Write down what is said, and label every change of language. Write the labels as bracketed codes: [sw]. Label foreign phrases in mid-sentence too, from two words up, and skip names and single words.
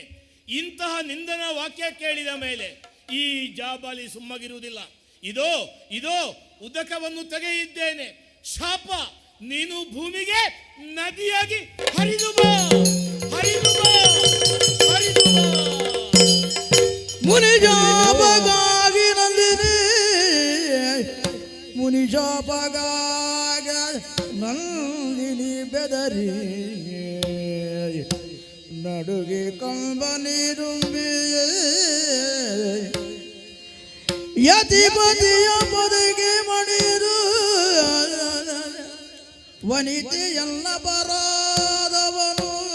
[kn] ಇಂತಹ ನಿಂದನ ವಾಕ್ಯ ಕೇಳಿದ ಮೇಲೆ ಈ ಜಾಬಾಲಿ ಸುಮ್ಮಗಿರುವುದಿಲ್ಲ. ಇದೋ ಉದಕವನ್ನು ತೆಗೆಯಿದ್ದೇನೆ. ಶಾಪ, ನೀನು ಭೂಮಿಗೆ ನದಿಯಾಗಿ ಹರಿದು ಬಾ, ಹರಿದು ಬಾ, ಹರಿದು ಬಾ. ಮುನಿಜಾಪಗಾಗಿ ನಂದಿನಿ, ಮುನಿಜಾಪಗಾಗ ನಂದಿನಿ ಬೆದರಿ ನಡುಗೆ ಕಂಬನಿರುಂಬಿ ಯತಿಪತಿಯ ಪದಗೆ ಮಣಿರು ವನಿತೆಯಲ್ಲ ಬರಾದವನು